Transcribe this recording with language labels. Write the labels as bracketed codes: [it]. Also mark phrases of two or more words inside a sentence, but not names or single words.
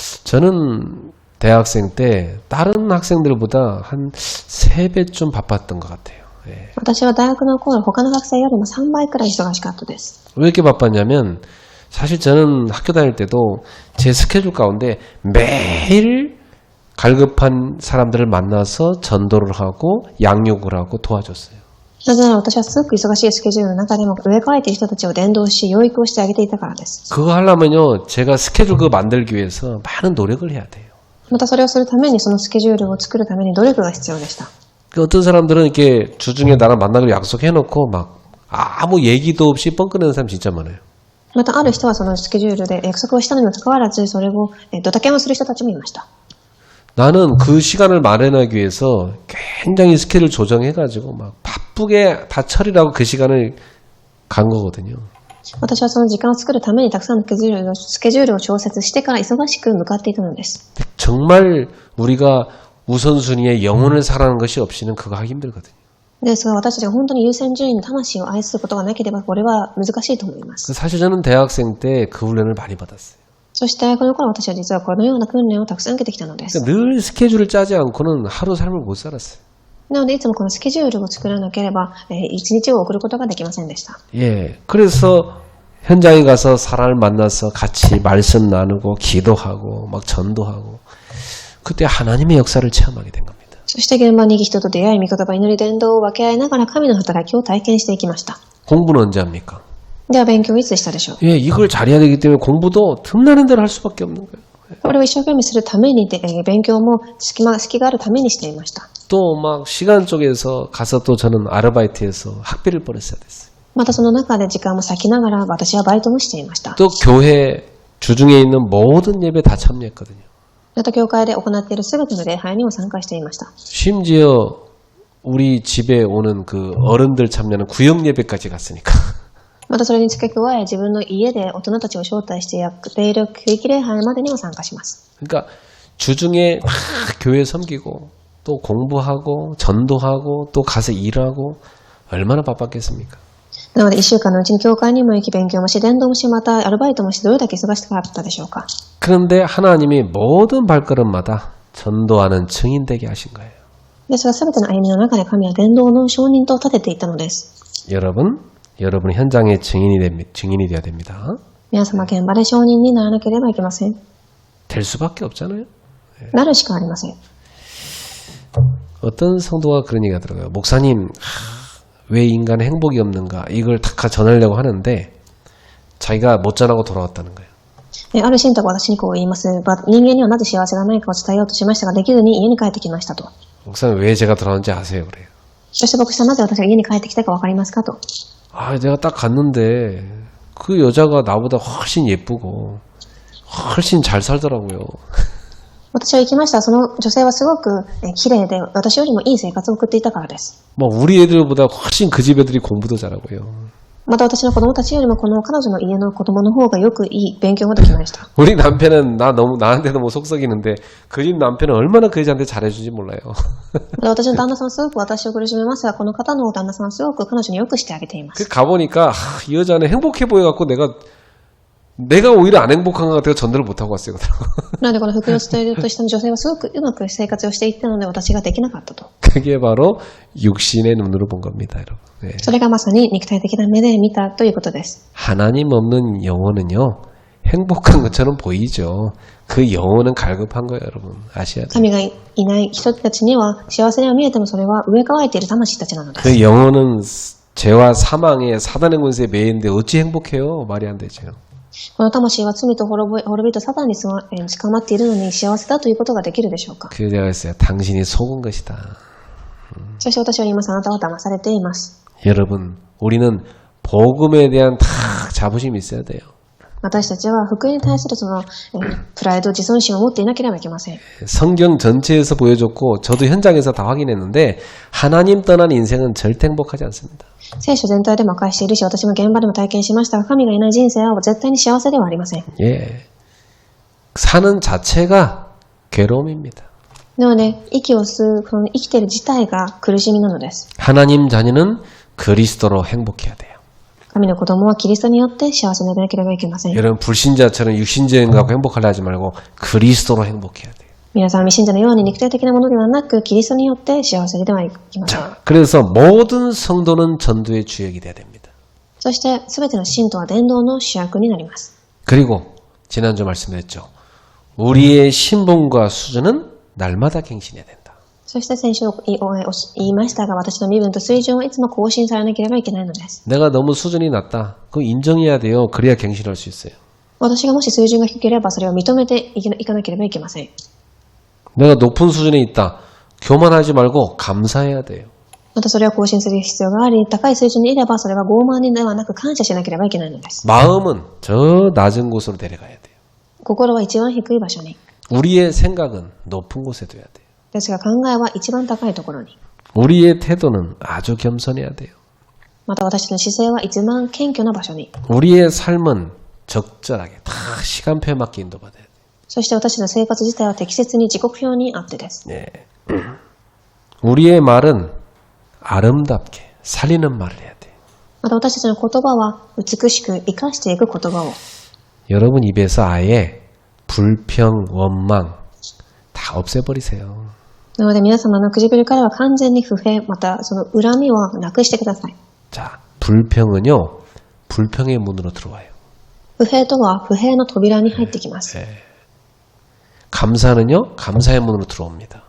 [ko] 저는 대학생 때 다른 학생들보다 한 3배 좀 바빴던 것 같아요. 예. [ja] 私は大学の頃他の学生よりも3倍くらい忙しかったです。 [ko] 왜 이렇게 바빴냐면 사실 저는 학교 다닐 때도 제 스케줄 가운데 매일 갈급한 사람들을 만나서 전도를 하고 양육을 하고 도와줬어요. [ja] なぜなら私はすごく忙しいスケジュールの中でも植え替えている人たちを伝道し、養育をしてあげていたからです。 [ko] 그거 하려면요, 제가 스케줄 그거 만들기 위해서 많은 노력을 해야 돼요. [ja] またそれをするためにそのスケジュールを作るために努力が必要でした。 [ko] 어떤 사람들은 이렇게 주중에 나랑 만나기로 약속해놓고 막 아무 얘기도 없이 뻥 끊는 사람 진짜 많아요. [ja] またある人はそのスケジュールで約束をしたのにもかかわらずそれをドタキャンをする人たちもいました。 [ko] 나는 그 시간을 마련하기 위해서 굉장히 스케줄 조정해가지고 막 바쁘게 다 처리하고 그 시간을 간 거거든요. [ja] 私はその時間を作るためにたくさんのスケジュールを調節してから忙しく向かっていたのです。 [ko] 정말 우리가 우선순위에 영혼을 사랑하는 것이 없이는 그거 하기 힘들거든요. [ja] ですが私たちが本当に優先順位の魂を愛することがなければこれは難しいと思います。 [ko] 사실 저는 대학생 때 그 훈련을 많이 받았어요. [ja] そして大学の頃私は実はこのような訓練をたくさん受けてきたのです。 [ko] 늘 스케줄을 짜지 않고는 하루 삶을 못 살았어요. [ja] なのでいつもこのスケジュールを作らなければ一日を送ることができませんでした。 [ko] 예, 그래서 현장에 가서 사람을 만나서 같이 말씀 나누고 기도하고 막 전도하고 그때 하나님의 역사를 체험하게 된 겁니다. [ja] そして現場に行き人と出会い、御言葉、祈り、伝道を分け合いながら神の働きを体験していきました。 [ko] 공부는 언제 합니까? [ja] では勉強はいつしたでしょう。 [ko] 예, 이걸 잘해야 되기 때문에 공부도 틈나는 대로 할 수밖에 없는 거예요. [ja] これを一生懸命するために勉強も隙があるためにしていました。 [ko] 또 막 시간 쪽에서 가서 또 저는 아르바이트해서 학비를 벌었어야 됐어요. [ja] またその中で時間も割きながら私はバイトもしていました。 [ko] 또 교회 주중에 있는 모든 예배 다 참여했거든요. [ja] また教会で行っているすべての礼拝にも参加していました。 [ko] 심지어 우리 집에 오는 그 어른들 참여하는 구역 예배까지 갔으니까. [ja] またそれに付け加え自分の家で大人たちを招待してやっている区域礼拝までにも参加します。 [ko] 그러니까 주중에 막 교회 섬기고 또 공부하고 전도하고 또 가서 일하고 얼마나 바빴겠습니까? [ja] なので1週間のうちに教会にも行き勉強もし伝道もしまたアルバイトもしどれだけ忙しかったでしょうか。 [ko] 그런데 하나님이 모든 발걸음마다 전도하는 증인 되게 하신 거예요. [ja] ですが全ての歩みの中で神は伝道の証人と立てていたのです。 [ko] 여러분 현장의 증인이 되어야 됩니다. [ja] 皆様現場で証人にならなければいけません。 [ko] 될 수밖에 없잖아요. [ja] なるしかありません。 [ko] 어떤 성도가 그런 얘기가 들어요. 목사님, 왜 인간의 행복이 없는가? 이걸 다 전하려고 하는데 자기가 못 전하고 돌아왔다는 거예요. [ja] ある信徒が私にこう言います。人間にはなぜ幸せがないかを伝えようとしましたが、できずに家に帰ってきましたと。 [ko] 목사님, 왜 제가 돌아왔는지 아세요? 그래요. [ja] そして牧師さん、なぜ私が家に帰ってきたかわかりますかと。 [ko] 아, 내가 딱 갔는데 그 여자가 나보다 훨씬 예쁘고 훨씬 잘 살더라고요. [ja] 私は行きました。その女性はすごく綺麗で、私よりもいい生活を送っていたからです。 [ko] 뭐 우리 애들보다 훨씬 그 집 애들이 공부도 잘하고요. [ja] また私の子供たちよりもこの彼女の家の子供の方がよくいい勉強ができました。 [ko] 우리 남편은 나한테 너무 속썩이는데 그 집 남편은 얼마나 그 여자한테 잘해주지 몰라요. [ja] 私の旦那さんはすごく私を苦しめますが、この方の旦那さんはすごく彼女によくしてあげています。 [ko] 가보니까 이 여자는 행복해 보여갖고 내가 오히려 안 행복한 것 같아서 전도를 못하고 왔어요. [ja] なのでこの福音を伝えようとした女性はすごくうまく生活をしていったので私ができなかったと。 [ko] 그게 바로 육신의 눈으로 본 겁니다, 여러분. 네. [ja] それがまさに肉体的な目で見たということです。 [ko] 하나님 없는 영혼은요, 행복한 것처럼 보이죠. 그 영혼은 갈급한 거예요, 여러분. 아셔야 돼요. [ja] 神がいない人たちには幸せには見えてもそれは植え替えている魂たちなのです。 [ko] 그 영혼은 죄와 사망의 사단의 권세에 매이는데 어찌 행복해요? 말이 안 되죠. [ja] この魂は罪と滅びとサタンに捕まっているのに幸せだということができるでしょうか。 [ko] 그 내가 했어요. 당신이 속은 것이다. [ja] そして私は言います。あなたは騙されています。 [ko] 여러분, 우리는 복음에 대한 다 자부심이 있어야 돼요. [ja] 私たちは福音に対するそのプライド、自尊心を持っていなければいけません。 [ko] 성경 전체에서 보여줬고 저도 현장에서 다 확인했는데 하나님 떠난 인생은 절대 행복하지 않습니다. [ja] 聖書全体でも明かしているし、私も現場でも体験しましたが、神がいない人生は絶対に幸せではありません。 [ko] 예, 사는 자체가 괴로움입니다. [ja] なので、息を吸う、この生きている自体が苦しみなのです。 [ko] 하나님 자녀는 그리스도로 행복해야 돼요. [ja] 神の子供はキリストによって幸せでなければいけません。 [ko] 여러분 불신자처럼 육신적인 거 갖고 행복하려 하지 말고 그리스도로 행복해야 돼요. [ja] 皆さん、未信者のように肉体的なものではなく、キリストによって幸せではいきません。 [ko] 자, 그래서 모든 성도는 전도의 주역이 돼야 됩니다. [ja] そして、すべての信徒は伝道の主役になります。 [ko] 그리고 지난주 말씀드렸죠. 우리의 신분과 수준은 날마다 갱신해야 된다. [ja] そして先週言いましたが、私の身分と水準はいつも更新されなければいけないのです。 [ko] 내가 너무 수준이 낮다. 그거 인정해야 돼요. 그래야 갱신할 수 있어요. [ja] 私がもし水準が低ければ、それを認めていかなければいけません。 [ko] 내가 높은 수준에 있다. 교만하지 말고 감사해야 돼요. [ja] またそれを更新する必要があり、高い水準にいれば、それは傲慢ではなく感謝しなければいけないのです。 [ko] 마음은 저 낮은 곳으로 내려가야 돼요. [ja] 心は一番低い場所に。 [ko] 우리의 생각은 높은 곳에 둬야 돼요. [ja] ですが考えは一番高いところに。 [ko] 우리의 태도는 아주 겸손해야 돼요. [ja] また私の姿勢は一番謙虚な場所に。 [ko] 우리의 삶은 적절하게 다 시간표에 맞게 인도받아야 돼요. [ja] そして私の生活自体は適切に時刻表にあってです。 [ko] 네. 우리의 말은 아름답게 살리는 말을 해야 돼요. [ja] また私たちの言葉は美しく生かしていく言葉を。 [ko] 여러분 입에서 아예 불평, 원망 다 없애버리세요. [ja] なので皆様の唇からは完全に不平、またその恨みをなくしてください。 [ko] 자, 불평은요, 불평의 문으로 들어와요. [ja] 不平とは不平の扉に入ってきます。 [ko] 감사는요, 감사의 문으로 들어옵니다.